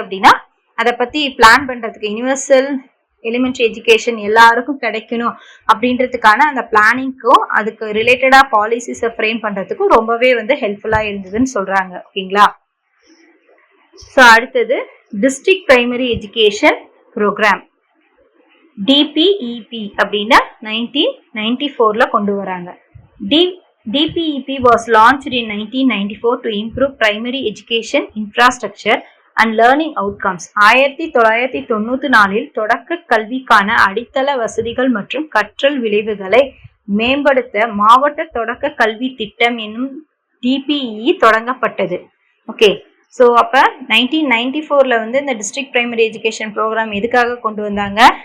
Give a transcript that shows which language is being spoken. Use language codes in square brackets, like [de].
[ta] அப்படின்னா அதை பத்தி பிளான் பண்றதுக்கு, யூனிவர்சல் எலிமெண்ட்ரி எஜுகேஷன் எல்லாருக்கும் கிடைக்கணும் அப்படின்றதுக்கான அந்த பிளானிங்க்கும் அதுக்கு ரிலேட்டடா பாலிசிஸை ஃப்ரேம் பண்றதுக்கும் ரொம்பவே வந்து ஹெல்ப்ஃபுல்லா இருந்ததுன்னு சொல்றாங்க. ஓகேங்களா? ஸோ அடுத்தது district primary education programme, DPEP அப்படின்னா 1994 கொண்டு வராங்க. [en] DPEP was launched in 1994 to improve primary education infrastructure and learning outcomes. [ta] 1994 தொடக்க கல்விக்கான அடித்தள வசதிகள் மற்றும் கற்றல் விளைவுகளை மேம்படுத்த மாவட்ட தொடக்க கல்வி திட்டம் என்னும் DPE தொடங்கப்பட்டது. ஓகே, ஸோ அப்போ 1994 வந்து இந்த டிஸ்ட்ரிக்ட் பிரைமரி எஜுகேஷன் ப்ரோக்ராம் எதுக்காக கொண்டு வந்தாங்க?